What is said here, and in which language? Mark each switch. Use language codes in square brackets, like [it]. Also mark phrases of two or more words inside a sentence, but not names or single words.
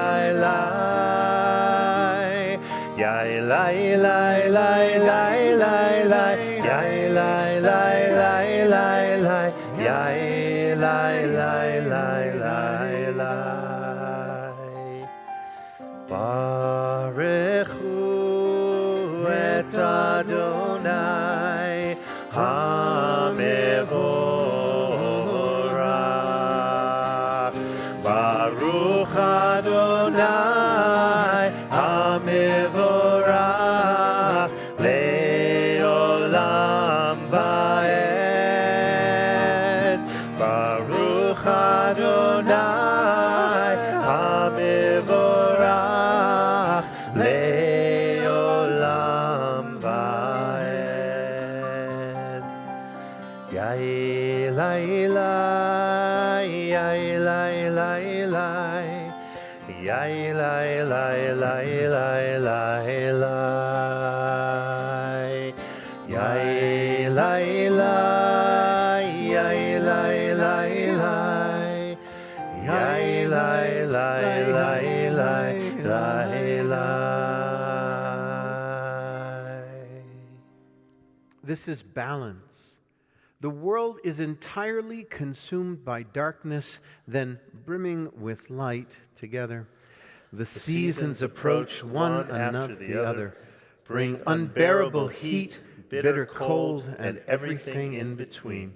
[he] אלי, יה אלי, אלי, אלי, אלי, אלי, יה אלי, אלי, אלי, אלי, יה אלי, אלי, אלי, אלי. ברוך הוא את אדני המבורך. ברוך אדני המבורך לעולם ועד. ברוך אדני המבורך לעולם ועד. יה אלי, אלי, יה אלי, אלי, אלי, יה אלי, אלי, אלי, אלי, אלי, יה אלי, אלי, יה אלי, אלי, אלי, יה אלי, אלי, אלי, אלי, אלי. [en] This is balance. The world is entirely consumed by darkness, then brimming with light together. The seasons approach one after the other, bring unbearable heat, bitter cold, and everything in between.